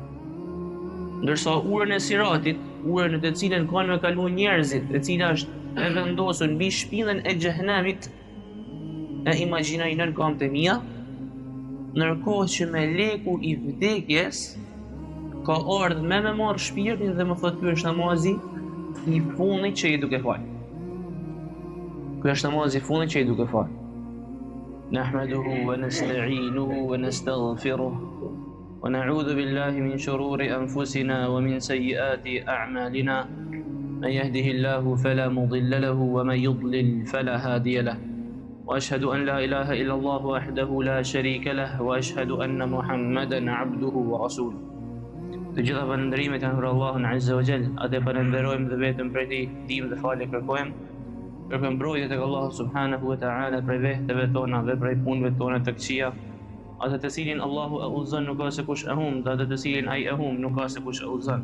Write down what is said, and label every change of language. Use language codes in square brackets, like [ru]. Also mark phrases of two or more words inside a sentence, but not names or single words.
[sq] Ndërsa urën e siratit, urën në të cilën kanë me kalu njerëzit, e cila është e vendosur mbi shpinën e xhehenamit, e imagjinoj nën kamët e mia, ndërkohë që me leku I vdekjes ka ardhur me marr shpirtin dhe më thotë ky është namazi I fundit që I duke fal. Ky është namazi I fundit që I duke fal. [ar] نحمده ونستعينه ونستغفره. ونعوذ بالله من شرور أنفسنا ومن سيئات أعمالنا من يهده الله فلا مضل له ومن يضلل فلا هادي له وأشهد أن لا إله إلا الله وحده لا شريك له وأشهد أن محمدا عبده ورسوله. [sq] Të gjitha falënderimet janë për Allahun [ar] عز وجل, [sq] atë falenderojmë dhe vetëm prej Tij ndihmë dhe falje kërkojmë. Kërkojmë mbrojtje tek Allahu [ar] سبحانه وتعالى [sq] prej vehteve tona dhe prej punëve tona të këqija. Atë të cilin Allahu e udhëzon nuk ka se kush e humb, dhe atë të cilin ai e humb nuk ka se kush e udhëzon.